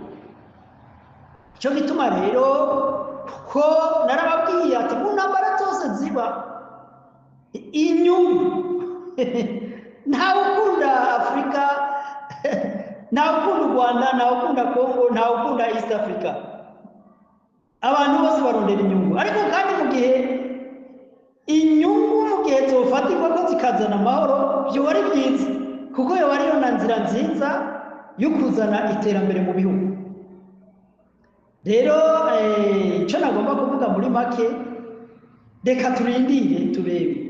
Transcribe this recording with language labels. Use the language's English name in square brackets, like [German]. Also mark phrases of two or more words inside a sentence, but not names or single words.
[Rundi] Icyo gituma rero ko narababwiye ati mu ntambara zose ziba inyungu ntawe ukunda Afurika ntawe ukunda u Rwanda, ntawe ukunda Congo, ntawe ukunda [English] East Africa. [Rundi] Abantu bose barondera inyungu, ariko kandi mu gihe inyungu mu gihe zofatirwa ko zikazana amahoro byoba ari byiza, kuko yoba ariyo na nzira nziza yo kuzana iterambere mu bihugu. Rero icyo nagomba kuvuga muri make, reka turindire turebe.